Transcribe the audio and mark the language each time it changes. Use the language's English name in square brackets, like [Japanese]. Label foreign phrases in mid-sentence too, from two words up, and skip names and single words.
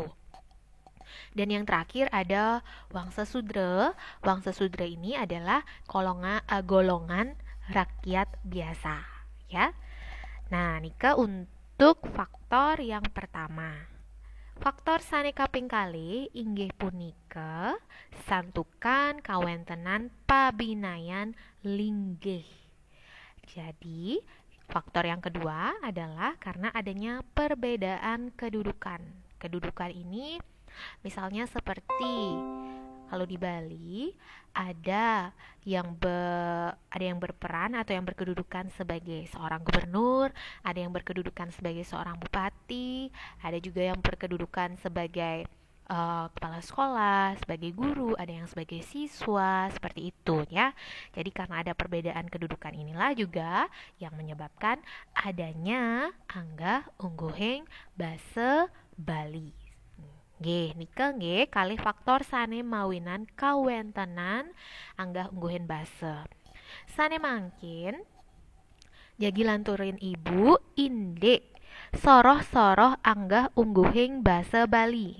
[Indonesian] Dan yang terakhir ada Wangsa Sudra. Wangsa Sudra ini adalah golongan rakyat biasa, ya. Nah, nika untuk faktor yang pertama. [Balinese] Faktor sane kaping kali inggih punika santukan kawentenan pabinayan linggih. [Indonesian] Jadi, faktor yang kedua adalah karena adanya perbedaan kedudukan. Kedudukan ini misalnya seperti kalau di Bali ada yang berperan atau yang berkedudukan sebagai seorang gubernur, ada yang berkedudukan sebagai seorang bupati, ada juga yang berkedudukan sebagai kepala sekolah, sebagai guru, ada yang sebagai siswa, seperti itu, ya. Jadi karena ada perbedaan kedudukan inilah juga yang menyebabkan adanya [Balinese] anggah ungguhing basa Bali. Nggih, nika nggih kalih faktor sane mawinan kawentenan anggah ungguhin basa. Sane mangkin jagi lanturin ibu indek soroh-soroh anggah ungguhing basa Bali.